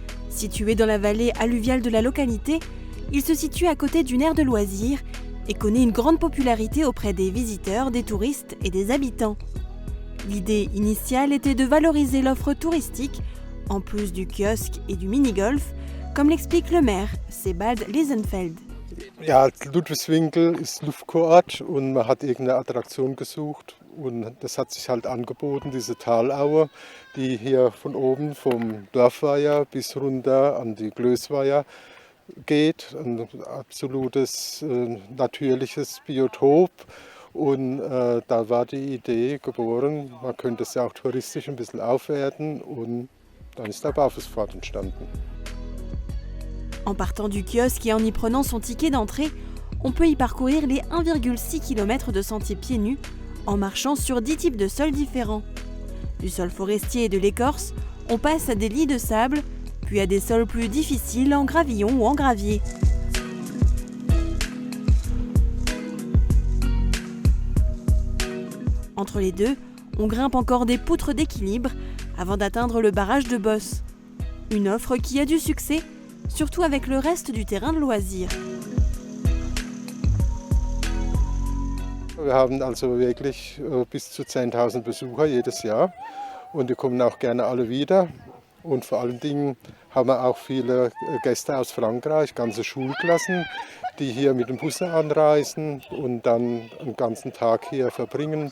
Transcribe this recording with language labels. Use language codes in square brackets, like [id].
[fr] Situé dans la vallée alluviale de la localité, il se situe à côté d'une aire de loisirs et connaît une grande popularité auprès des visiteurs, des touristes et des habitants. L'idée initiale était de valoriser l'offre touristique, en plus du kiosque et du mini-golf, comme l'explique le maire, Sebald Liesenfeld. [de] Ja, Ludwigswinkel ist Luftkurort und man hat irgendeine Attraktion gesucht und das hat sich halt angeboten, diese Talaue, die hier von oben vom Dorfweiher bis runter an die Glösweiher geht. Ein absolutes natürliches Biotop und da war die Idee geboren, man könnte es ja auch touristisch ein bisschen aufwerten und dann ist der Barfußpfad entstanden. [fr] En partant du kiosque et en y prenant son ticket d'entrée, on peut y parcourir les 1,6 km de sentiers pieds nus en marchant sur 10 types de sols différents. Du sol forestier et de l'écorce, on passe à des lits de sable, puis à des sols plus difficiles en gravillon ou en gravier. Entre les deux, on grimpe encore des poutres d'équilibre avant d'atteindre le barrage de Bosse. Une offre qui a du succès, surtout avec le reste du terrain de loisirs. [de] Wir haben also wirklich bis zu 10.000 Besucher jedes Jahr und die kommen auch gerne alle wieder. Und vor allen Dingen haben wir auch viele Gäste aus Frankreich, ganze Schulklassen, die hier mit dem Bus anreisen und dann einen ganzen Tag hier verbringen.